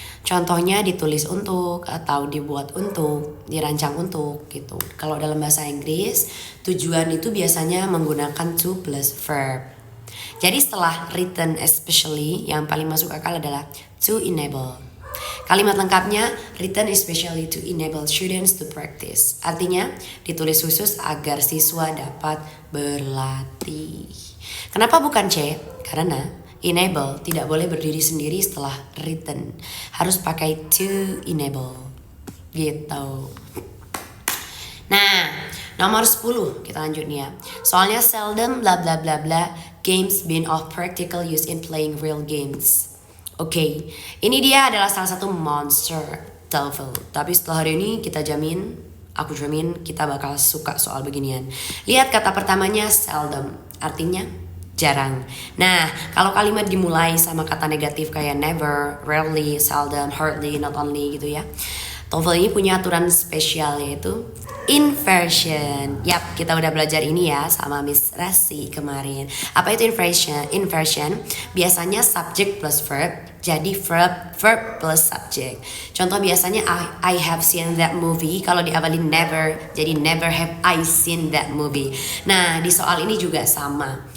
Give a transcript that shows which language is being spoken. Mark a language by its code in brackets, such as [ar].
[id] Contohnya ditulis untuk atau dibuat untuk, dirancang untuk gitu. Kalau dalam bahasa Inggris, tujuan itu biasanya menggunakan to plus verb. Jadi setelah written especially, yang paling masuk akal adalah to enable. Kalimat lengkapnya [en] written especially to enable students to practice. [id] Artinya ditulis khusus agar siswa dapat berlatih. Kenapa bukan C? Karena enable tidak boleh berdiri sendiri setelah written. Harus pakai to enable. Gitu. Nah, nomor 10 kita lanjut nih ya. Soalnya [en] seldom bla bla bla bla games been of practical use in playing real games. [id] Oke, ini dia adalah salah satu monster TOEFL. Tapi setelah hari ini aku jamin kita bakal suka soal beginian. Lihat kata pertamanya seldom, artinya jarang. Nah, kalau kalimat dimulai sama kata negatif kayak never, rarely, seldom, hardly, not only gitu ya. TOEFL ini punya aturan spesial yaitu inversion. Yap, kita udah belajar ini ya sama Miss Rasi kemarin. Apa itu inversion? Inversion biasanya subject plus verb jadi verb plus subject. Contoh biasanya [en] I have seen that movie. [id] Kalau diawali [en] never [id] jadi [en] never have I seen that movie. [id] Nah, di soal ini juga sama.